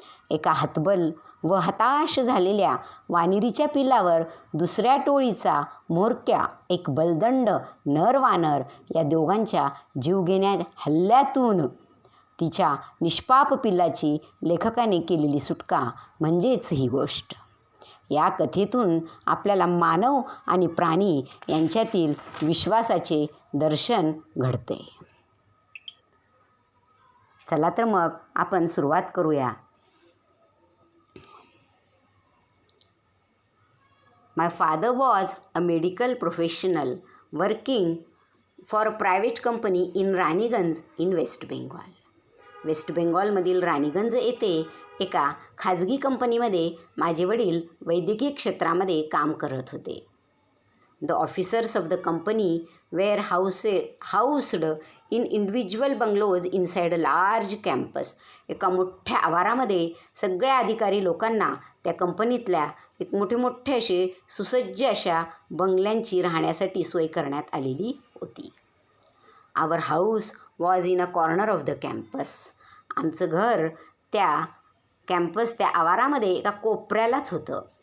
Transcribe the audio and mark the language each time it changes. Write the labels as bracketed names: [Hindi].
[Marathi] एका हतबल व हताश झालेल्या वानरीच्या पिल्लावर दुसऱ्या टोळीचा म्होरक्या, एक बलदंड नर वानर या दोघांच्या जीवघेण्या हल्ल्यातून तिच्या निष्पाप पिल्लाची लेखकाने केलेली सुटका म्हणजेच ही गोष्ट. या कथेतून आपल्याला मानव आणि प्राणी यांच्यातील विश्वासाचे दर्शन घडते. चला तर मग आपण सुरुवात करूया. [English] My father was a medical professional working for a private company in Raniganj in West Bengal. [Marathi] Waste बेंगॉलमधील Raniganj येथे एका खाजगी कंपनीमध्ये माझे वडील वैद्यकीय क्षेत्रामध्ये काम करत होते. [English] The officers of the company were housed in individual bungalows inside a large campus. [Marathi] एका मोठ्या आवारामध्ये सगळ्या अधिकारी लोकांना त्या कंपनीतल्या एक मोठे असे सुसज्ज अशा बंगल्यांची राहण्यासाठी सोय करण्यात आलेली होती. [English] Our house was in a corner of the campus. [Marathi] आमचं घर त्या आवारामध्ये एका कोपऱ्यालाच होतं.